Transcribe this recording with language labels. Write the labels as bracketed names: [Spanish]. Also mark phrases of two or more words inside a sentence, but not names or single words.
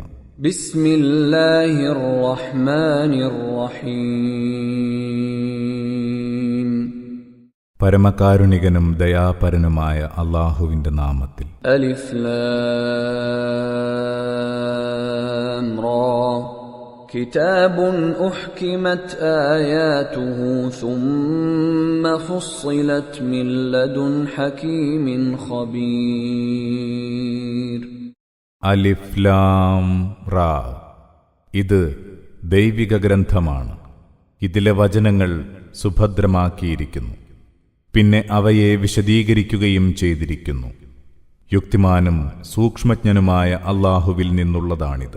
[Arabic] بسم الله الرحمن الرحيم. [Malayalam] പരമകാരുണികനും ദയാപരനുമായ അല്ലാഹുവിന്റെ നാമത്തിൽ. [Arabic] ألف لام را. كتاب أحكمت آياته ثم فصلت من لدن حكيم خبير. ألف لام را. [Malayalam] ഇത് ദൈവിക ഗ്രന്ഥമാണ്. ഇതിലെ വചനങ്ങൾ സുഭദ്രമാക്കിയിരിക്കുന്നു. പിന്നെ അവയെ വിശദീകരിക്കുകയും ചെയ്തിരിക്കുന്നു. യുക്തിമാനും സൂക്ഷ്മജ്ഞനുമായ അല്ലാഹുവിൽ നിന്നുള്ളതാണിത്.